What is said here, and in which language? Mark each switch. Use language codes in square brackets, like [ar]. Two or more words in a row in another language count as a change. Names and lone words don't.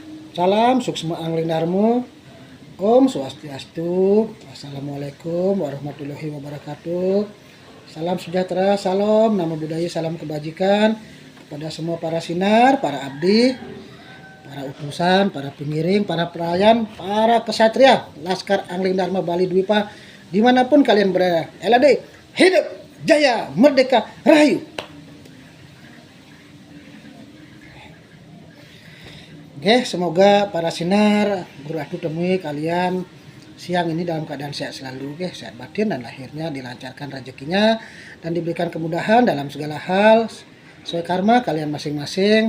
[id] Salam suksma angling darmo. [ban] Om Swastiastu. [ar] السلام عليكم ورحمة الله وبركاته. [id] Salam sejahtera, salam nama budaya, salam kebajikan kepada semua para sinar, para abdi, para utusan, para pengiring, para pelayan, para kesatria, Laskar Angling Dharma Bali Dwipa, dimanapun kalian berada. LAD, hidup, jaya, merdeka, rahayu. Oke, semoga para sinar guru aku temui kalian siang ini dalam keadaan sehat selalu, oke, sehat batin dan lahirnya dilancarkan rezekinya dan diberikan kemudahan dalam segala hal sesuai karma kalian masing-masing.